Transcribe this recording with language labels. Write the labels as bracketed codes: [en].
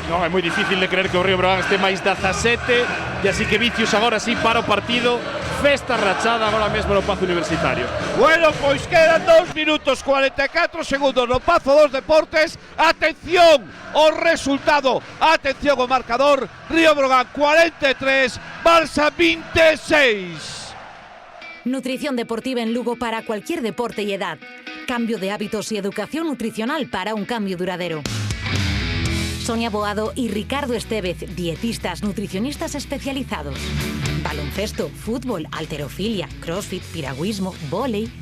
[gl] Non, é moi difícil de creer que o Río Breogán este máis 17. E así que Vicius agora sí para o partido. Festa rachada agora mesmo no Pazo Universitario. Bueno, pois quedan 2 minutos 44 segundos no Pazo dos Deportes. Atención ao resultado, atención ao marcador. Río Breogán 43, Barça 26. [es] Nutrición deportiva en Lugo para cualquier deporte y edad. Cambio de hábitos y educación nutricional para un cambio duradero. Sonia Boado y Ricardo Estevez, dietistas nutricionistas especializados. Baloncesto, fútbol, halterofilia, crossfit, piragüismo, vóley.